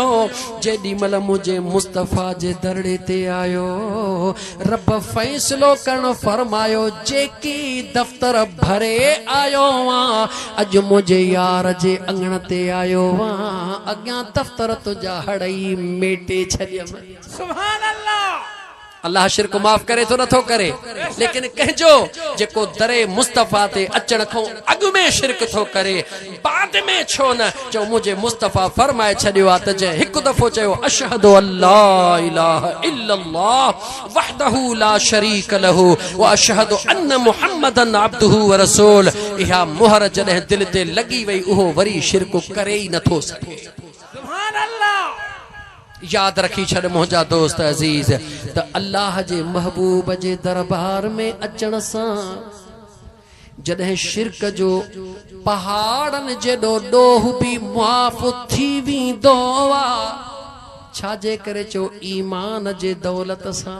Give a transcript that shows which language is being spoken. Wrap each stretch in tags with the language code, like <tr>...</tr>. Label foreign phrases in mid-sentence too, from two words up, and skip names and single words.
<sd>जेॾी महिल मुंहिंजे मुस्तफ़ा जे दरड़े ते आयो, रब फ़ैसिलो करण फरमायो, जेकी दफ़्तर भरे आयो आं, अॼु मुंहिंजे यार जे अंगण ते आयो आं, अॻियां दफ़्तर तुंहिंजा हड़ई मेटे छॾियमि।</sd> <ar>سبحان الله.</ar> <sd>अल्लाह शिरक माफ़ करे तो नथो करे, लेकिन कहजो जेको दरे मुस्तफ़ा ते अचण खां अॻु में शिरक थो करे, बाद में छो न चो मुझे मुस्तफ़ा फरमाए छॾियो आहे त जंहिं हिकु दफ़ो चयो</sd> <ar>أشهد أن لا إله إلا الله وحده لا شريك له وأشهد أن محمدا عبده ورسول,</ar> <sd>इहा मुहर जॾहिं दिल ते लॻी वई, उहो वरी शिरक करे ई नथो सघे।</sd> <ar>سبحان الله.</ar> <sd>याद रखी छड़ मुंहिंजा दोस्त अजीज, त अल्लाह जे महबूब जे दरबार में अचण सां जॾहिं शिरक जो पहाड़नि जेॾो ॾोह बि मुआफ़ थी वेंदो आहे, छाजे करे चो ईमान जे दौलत सां।</sd>